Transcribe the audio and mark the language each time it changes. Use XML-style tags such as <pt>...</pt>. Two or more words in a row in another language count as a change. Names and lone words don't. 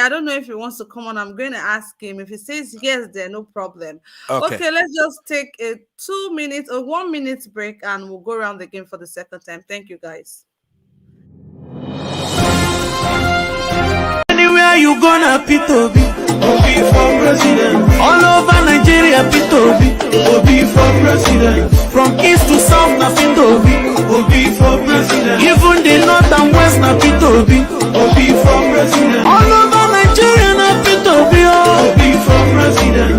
<en>I don't know if he wants to come on. I'm going to ask him. If he says yes, then no problem. Okay. Okay, let's just take a 2 minute or 1 minute break and we'll go around the game for the second time. Thank you guys. Anywhere you gonna P2B, Obi for president. All over Nigeria P2B, Obi for president. From east to south na P2B, Obi for president. Even the north and west na P2B, Obi for president. All over Nigeria na P2B, Obi for president.</en>